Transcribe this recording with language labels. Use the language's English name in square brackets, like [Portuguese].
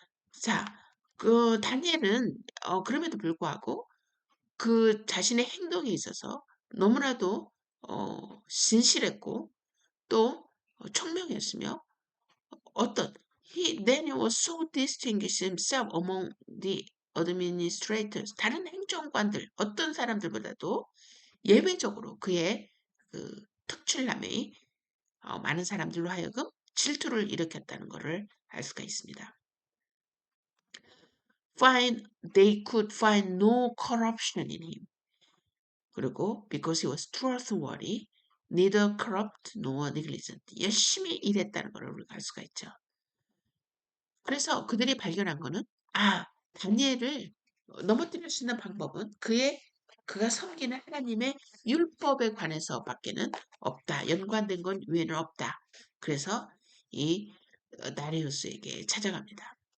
[Korean] 자, 그 다니엘은 그럼에도 불구하고 그 자신의 행동에 있어서 너무나도 진실했고 또 총명했으며 어떤 [English] Daniel was so distinguished himself among the administrators. [Korean] 다른 행정관들 어떤 사람들보다도 예외적으로 그의 그 특출남이 많은 사람들로 하여금 질투를 일으켰다는 것을 알 수가 있습니다. [English] They could find no corruption in him. [Korean] 그리고 [English] because he was trustworthy, neither corrupt nor negligent. [Korean] 열심히 일했다는 것을 우리가 알 수가 있죠. 그래서 그들이 발견한 거는 다니엘을 넘어뜨릴 수 있는 방법은 그가 섬기는 하나님의 율법에 관해서 밖에는 없다. 연관된 건 외에는 없다. 그래서 이 다리우스에게 찾아갑니다.